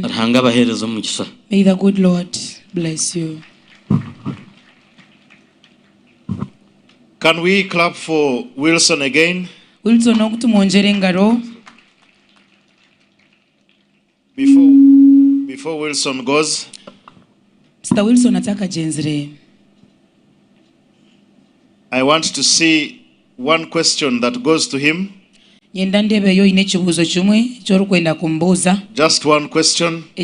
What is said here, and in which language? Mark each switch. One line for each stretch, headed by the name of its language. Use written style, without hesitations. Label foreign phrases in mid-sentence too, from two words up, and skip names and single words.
English: May the good Lord bless you. Can we clap for Wilson again?
Nyankole: Wilson okutumwonjere ngaro.
English: Before Wilson goes,
Nyankole: Mr. Wilson ataka jenzire.
English: I want to see one question that goes to him. Just one question.